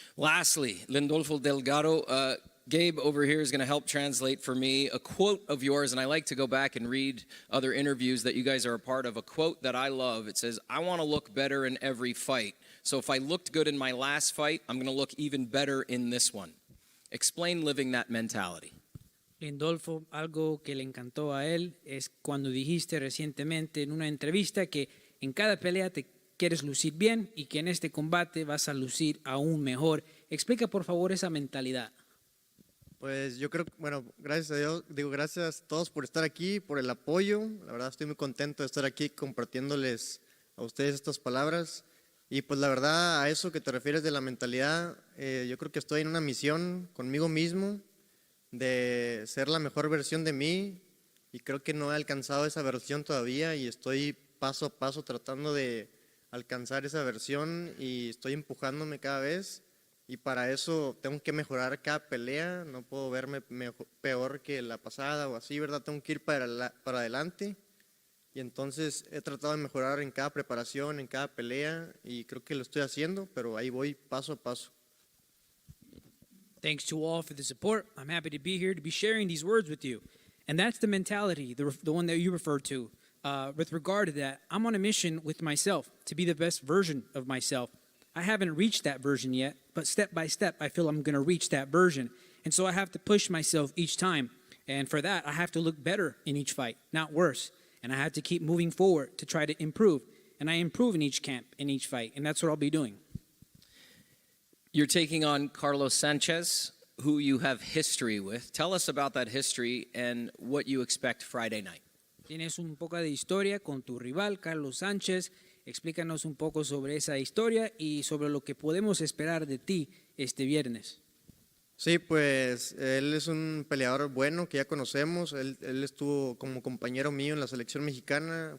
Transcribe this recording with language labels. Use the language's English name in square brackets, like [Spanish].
[English] Lastly, Lindolfo Delgado, Gabe over here is going to help translate for me a quote of yours, and I like to go back and read other interviews that you guys are a part of. A quote that I love, it says, "I want to look better in every fight. So if I looked good in my last fight, I'm going to look even better in this one." Explain living that mentality. [Spanish] Lindolfo, algo que le encantó a él es cuando dijiste recientemente en una entrevista que en cada pelea te quieres lucir bien y que en este combate vas a lucir aún mejor. Explica por favor esa mentalidad. Pues yo creo, bueno, gracias a Dios, gracias a todos por estar aquí, por el apoyo. La verdad estoy muy contento de estar aquí compartiéndoles a ustedes estas palabras. Y pues la verdad, a eso que te refieres de la mentalidad, yo creo que estoy en una misión conmigo mismo de ser la mejor versión de mí, y creo que no he alcanzado esa versión todavía y estoy paso a paso tratando de alcanzar esa versión y estoy empujándome cada vez, y para eso tengo que mejorar cada pelea, no puedo verme peor que la pasada o así, ¿verdad? Tengo que ir para adelante. Y entonces he tratado de mejorar en cada preparación, en cada pelea, y creo que lo estoy haciendo, pero ahí voy paso a paso. [English] Thanks to all for the support. I'm happy to be here to be sharing these words with you. And that's the mentality, the one that you referred to. With regard to that, I'm on a mission with myself to be the best version of myself. I haven't reached that version yet, but step by step, I feel I'm going to reach that version. And so I have to push myself each time. And for that, I have to look better in each fight, not worse. And I have to keep moving forward to try to improve. And I improve in each camp, in each fight, and that's what I'll be doing. You're taking on Carlos Sanchez, who you have history with. Tell us about that history and what you expect Friday night. [Spanish] Tienes un poco de historia con tu rival, Carlos Sánchez. Explícanos un poco sobre esa historia y sobre lo que podemos esperar de ti este viernes. Sí, pues él es un peleador bueno que ya conocemos. Él estuvo como compañero mío en la selección mexicana.